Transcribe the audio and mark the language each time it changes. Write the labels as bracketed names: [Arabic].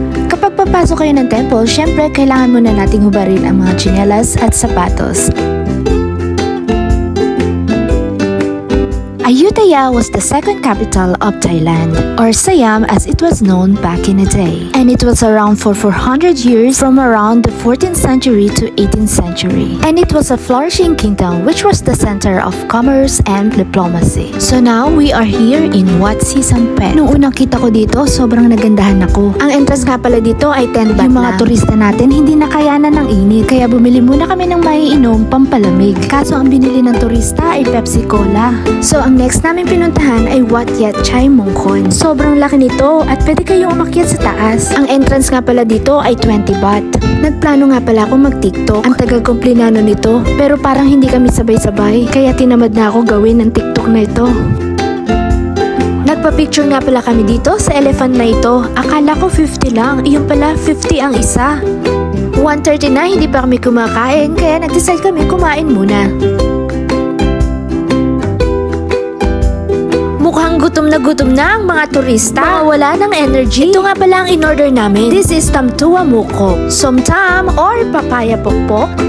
[Filipino] Kapag papasok kayo ng temple, syempre kailangan muna nating hubarin ang mga tsinelas at sapatos. [English] Ayutthaya was the second capital of Thailand, or Siam as it was known back in the day. And it was around for 400 years from around the 14th century to 18th century. And it was a flourishing kingdom which was the center of commerce and diplomacy. So now we are here in Wat Sampet. [Filipino] Nung unang kita ko dito, sobrang nagandahan ako. Ang entrance nga pala dito ay 10 baht. Yung mga turista natin hindi nakayanan ng init, kaya bumili muna kami ng maiinom pampalamig. Kaso ang binili ng turista ay Pepsi Cola. So ang next namin pinuntahan ay Wat Yat Chai Mongkhon. Sobrang laki nito at pwede kayong umakyat sa taas. Ang entrance nga pala dito ay 20 baht. Nagplano nga pala ako mag-TikTok. Ang tagal kong plinano nito pero parang hindi kami sabay-sabay. Kaya tinamad na ako gawin ng TikTok na ito. Nagpa-picture nga pala kami dito sa elephant na ito. Akala ko 50 lang, iyon pala 50 ang isa. 1:30 na, hindi pa kami kumakain kaya nag-decide kami kumain muna. Mukhang gutom na ang mga turista. Wala ng energy. Ito nga pala ang in-order namin. [English] This is Tamtua Mukho, Somtam or Papaya Pokpok.